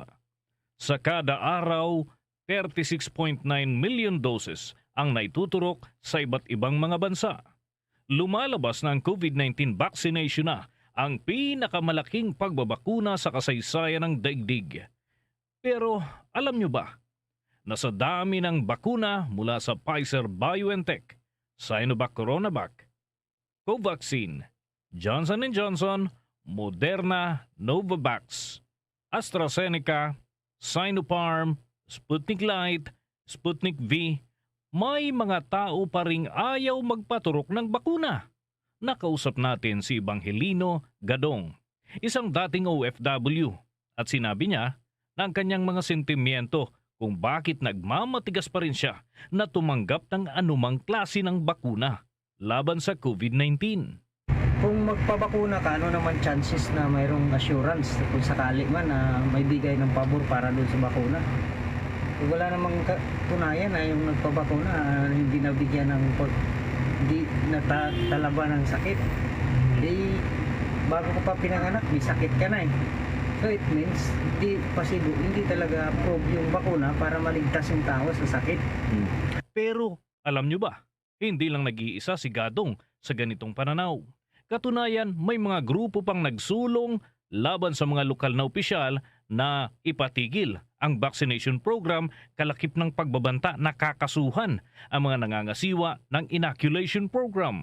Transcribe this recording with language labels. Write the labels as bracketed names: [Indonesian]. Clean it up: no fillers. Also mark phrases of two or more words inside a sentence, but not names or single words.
[Filipino] Sa kada araw, 36.9 [English] million doses [Filipino] ang naituturok sa iba't ibang mga bansa. Lumalabas na ang COVID-19 vaccination na ang pinakamalaking pagbabakuna sa kasaysayan ng daigdig. Pero alam nyo ba na sa dami ng bakuna mula sa Pfizer-BioNTech, Sinovac-Coronavac, Covaxin, Johnson & Johnson, Moderna, Novavax, AstraZeneca, Sinopharm, Sputnik Light, Sputnik V, may mga tao pa ring ayaw magpaturok ng bakuna. Nakausap natin si Evangelino Gadong, isang dating OFW, at sinabi niya na ang kanyang mga sentimiento kung bakit nagmamatigas pa rin siya na tumanggap ng anumang klase ng bakuna laban sa COVID-19. Kung magpabakuna ka, ano naman chances na mayroong assurance kung sakali man na may bigay ng pabor para doon sa bakuna? Wala namang tunayan na yung nagpabakuna hindi nabigyan ng hindi natalaban ng sakit. Bago ko pa pinanganak, may sakit ka na eh. [English] So it means, [Filipino] hindi talaga prove yung bakuna para maligtas yung tao sa sakit. Pero alam nyo ba, hindi lang nag-iisa si Gadong sa ganitong pananaw. Katunayan, may mga grupo pang nagsulong laban sa mga lokal na opisyal na ipatigil ang [English] vaccination program, [Filipino] kalakip ng pagbabanta na kakasuhan ang mga nangangasiwa ng [English] inoculation program.